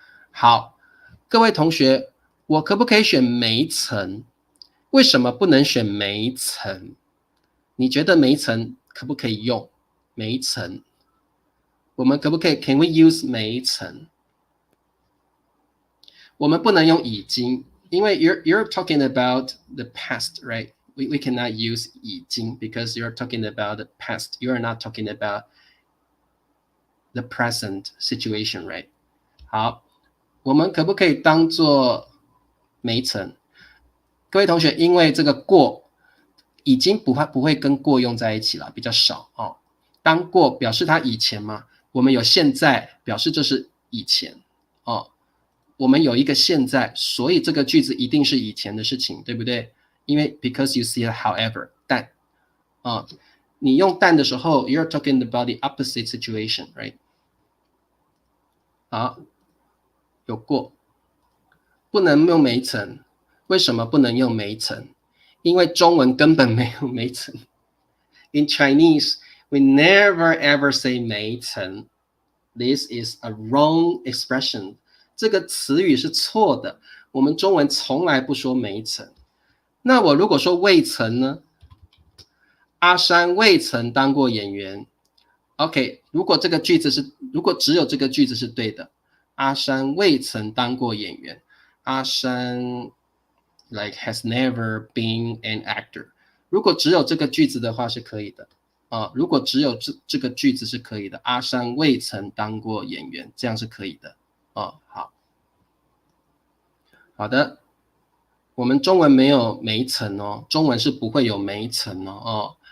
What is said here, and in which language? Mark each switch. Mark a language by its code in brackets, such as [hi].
[zh] 好，各位同学，我可不可以选没曾？为什么不能选没曾？你觉得没曾可不可以用？没曾，我们可不可以 ？ [en] Can we use [zh] 没曾？我们不能用已经，因为 [en] you're talking about the past, right? We cannot use 已经 because you're talking about the past. You are not talking about the present situation, right? [zh] 好，我们可不可以当做没曾？各位同学，因为这个过已经不会跟过用在一起了，比较少哦。当过表示它以前嘛，我们有现在表示这是以前哦。我们有一个现在，所以这个句子一定是以前的事情，对不对？ [en] 因为 because you see however [zh] 但你用但的时候 [en] you're talking about the opposite situation, right? [zh] 好，有过，不能用没曾。为什么不能用没曾？因为中文根本没有没曾。 [en] In Chinese, we never ever say 没曾。 This is a wrong expression. [zh] 这个词语是错的，我们中文从来不说没曾。那我如果说未曾呢？阿山未曾当过演员。 OK， 如果只有这个句子是对的，阿山未曾当过演员。 [en] 阿山 like has never been an actor。 [zh] 如果只有这个句子的话是可以的。如果只有这个句子是可以的，阿山未曾当过演员，这样是可以的。好的，我们中文没有没曾哦，中文是不会有没曾哦。